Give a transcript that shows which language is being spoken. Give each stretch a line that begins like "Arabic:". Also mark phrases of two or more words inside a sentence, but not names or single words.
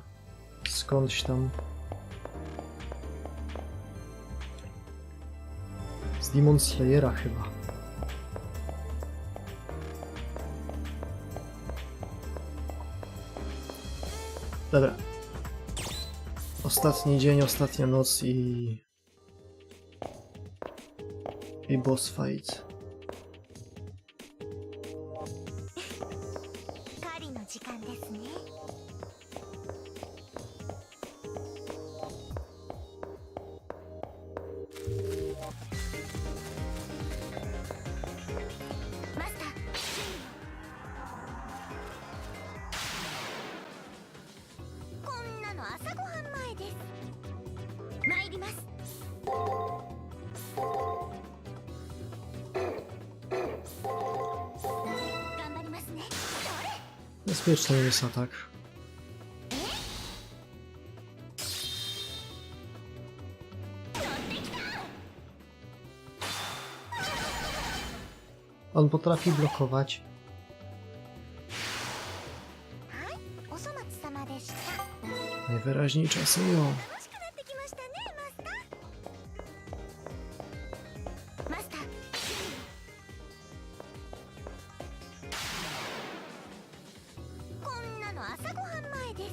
Polish: Skądś tam. Z Demon Slayera chyba. Dobra. Ostatni dzień, ostatnia noc i
English: boss fight.
Japanese: 狩りの時間ですね。マスター、こんなの朝ごはん前です。参ります。頑張りますね。それ。
Polish: Bezpieczny jest atak. On potrafi blokować.
Japanese: はい、お粗末様でした。
Polish: Najwyraźniej czasują.
Japanese: 楽しくなってきましたね、マスター。マスター。こんなの朝ごはん前です。